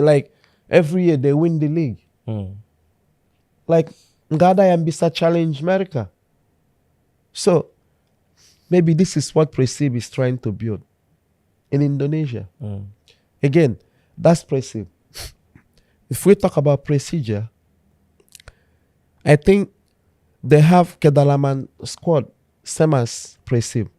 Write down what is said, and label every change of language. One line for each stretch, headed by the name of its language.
English: Like, every year they win the league.
Indonesian: Like, nggak ada yang bisa challenge mereka.
English: So, maybe this is what Persib is trying to build in Indonesia. Again, that's Persib. If we talk about Persija, I think they have
Indonesian: kedalaman squad sama
English: as Persib.